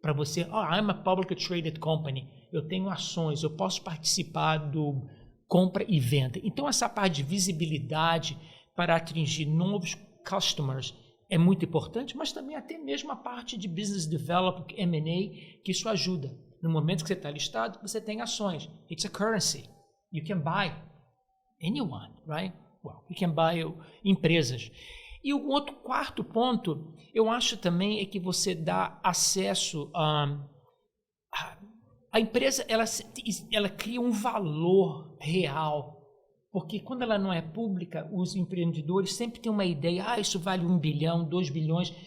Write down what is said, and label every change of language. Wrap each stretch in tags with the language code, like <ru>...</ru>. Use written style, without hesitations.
<pt>Para você,</pt> <en>I'm a publicly traded company,</en> <pt>eu tenho ações, eu posso participar do compra e venda. Então, essa parte de visibilidade para atingir novos customers é muito importante, mas também até mesmo a parte de business development, M&A, que isso ajuda. No momento que você está listado, você tem ações.</pt> <en>It's a currency. You can buy anyone, right? Well, you can buy</en> <pt>empresas. E o outro quarto ponto, eu acho também é que você dá acesso a empresa, ela cria um valor real. Porque quando ela não é pública, os empreendedores sempre têm uma ideia, isso vale 1 bilhão, 2 bilhões.</pt>